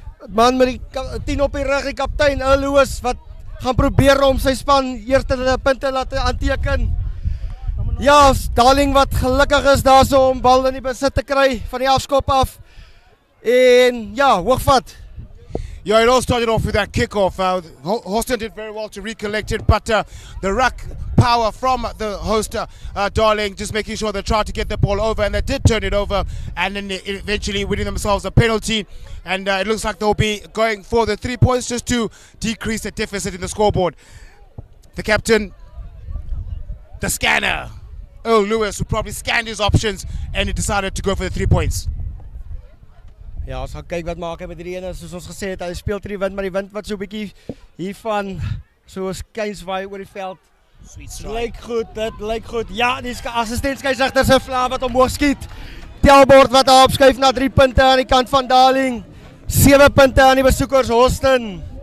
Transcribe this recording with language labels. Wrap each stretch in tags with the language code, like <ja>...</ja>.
<af>Man met die 10 op die rug, die kaptein Louis wat gaan probeer om sy span eerste punte laat aanteken. Ja, Darling wat gelukkig is daarso om bal in die besit te kry van die afskop af. En ja, hoogvat.</af> <en>Yeah, it all started off with that kickoff. Hawston did very well to recollect it, but the ruck power from the host, Darling, just making sure they tried to get the ball over, and they did turn it over, and then eventually winning themselves a penalty. And it looks like they'll be going for the 3 points just to decrease the deficit in the scoreboard. The captain, the scanner, Earl Lewis, who probably scanned his options, and he decided to go for the 3 points.</en> <af>Ja, ons gaan kyk wat maak hy met hierdie ene, soos ons gesê het, hy speel teen die wind, maar die wind wat so 'n bietjie hiervan so skuins waai oor die veld. Lyk goed, dit lyk goed. Ja, die assistent skeieregter se vlaam wat omhoog skiet. Telbord wat daar opskuif na 3 punte aan die kant van Darling. 7 punte aan die besoekers Hawston.</af>